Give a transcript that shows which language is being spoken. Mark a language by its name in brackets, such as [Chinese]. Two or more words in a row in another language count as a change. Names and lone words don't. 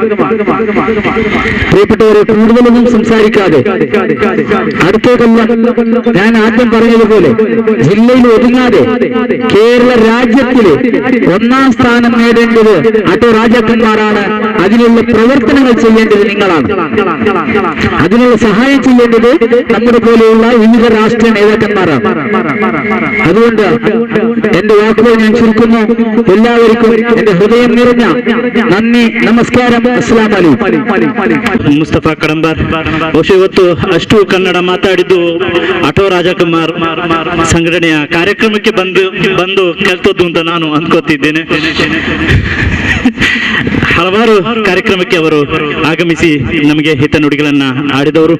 [Malayalam] പ്രിയപ്പെട്ടവരെ, കൂടുതലൊന്നും സംസാരിക്കാതെ അടുത്ത കൊല്ലം ഞാൻ ആദ്യം പറഞ്ഞതുപോലെ ജില്ലയിൽ ഒതുങ്ങാതെ കേരള രാജ്യത്തില് 1ാം സ്ഥാനം നേടേണ്ടത് ആട്ടോ രാജാക്കന്മാരാണ് അതിനുള്ള പ്രവർത്തനങ്ങൾ ചെയ്യേണ്ടത് നിങ്ങളാണ്. അതിനുള്ള സഹായം ചെയ്യേണ്ടത് നമ്മുടെ പോലെയുള്ള വിവിധ രാഷ്ട്രീയ നേതാക്കന്മാരാണ്. അതുകൊണ്ട് എന്റെ വാക്കുകൾ ഞാൻ ചുരുക്കുന്നു. എല്ലാവർക്കും എന്റെ ഹൃദയം നിറഞ്ഞ നന്ദി, നമസ്കാരം, [Arabic] السلام عليكم. [Kannada] ಮುಸ್ತಫಾ ಕಡಂಬರ್ ಬಹುಶಃ ಇವತ್ತು ಅಷ್ಟು ಕನ್ನಡ ಮಾತಾಡಿದ್ದು ಆಟೋ ರಾಜಕುಮಾರ್ ಸಂಘಟನೆಯ ಕಾರ್ಯಕ್ರಮಕ್ಕೆ ಬಂದು ಕಲ್ತದ್ದು ಅಂತ ನಾನು ಅಂದ್ಕೋತಿದ್ದೇನೆ. ಹಲವಾರು ಕಾರ್ಯಕ್ರಮಕ್ಕೆ ಅವರು ಆಗಮಿಸಿ ನಮಗೆ ಹಿತನುಡಿಗಳನ್ನ ಆಡಿದವರು.